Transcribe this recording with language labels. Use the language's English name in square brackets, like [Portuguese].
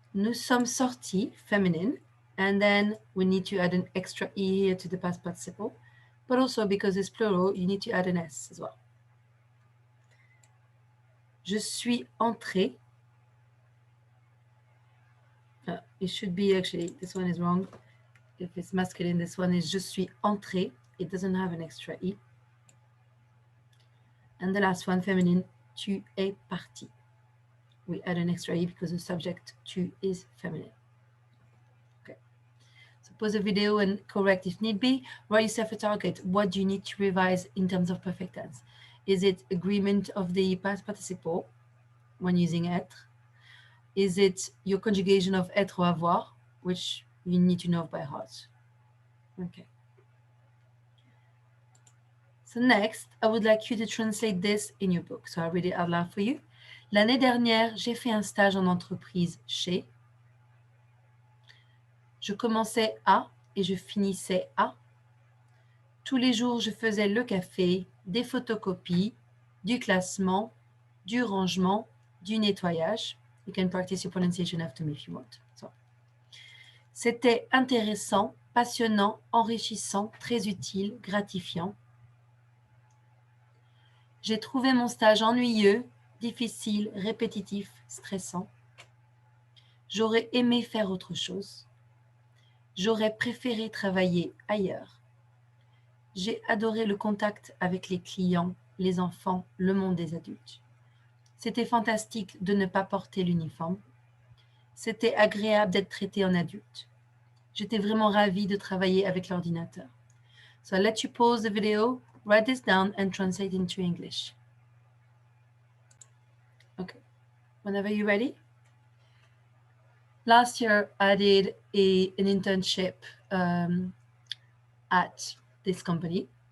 [French] Nous sommes sortis, feminine. [English] And then we need to add an extra E here to the past participle. But also because it's plural, you need to add an S as well. [French] Je suis entré. [English] It should be actually, this one is wrong. If it's masculine, this one is [French] je suis entré. [English] It doesn't have an extra E. And the last one, feminine, [French] tu es parti. [English] We add an extra E because the subject tu is feminine. Okay. So pause the video and correct if need be. Write yourself a target. What do you need to revise in terms of perfect tense? Is it agreement of the past participle when using être? Is it your conjugation of être or avoir, which you need to know by heart? Okay. So next, I would like you to translate this in your book. So I'll read it out loud for you. [French] L'année dernière, j'ai fait un stage en entreprise chez. Je commençais à et je finissais à. Tous les jours, je faisais le café, des photocopies, du classement, du rangement, du nettoyage. [English] You can practice your pronunciation after me if you want. So. [French] C'était intéressant, passionnant, enrichissant, très utile, gratifiant. J'ai trouvé mon stage ennuyeux, difficile, répétitif, stressant. J'aurais aimé faire autre chose. J'aurais préféré travailler ailleurs. J'ai adoré le contact avec les clients, les enfants, le monde des adultes. C'était fantastique de ne pas porter l'uniforme. C'était agréable d'être traité en adulte. J'étais vraiment ravie de travailler avec l'ordinateur. [English] So I'll let you pause the video, write this down and translate into English. Okay, whenever you're ready. Last year I did an internship at this company.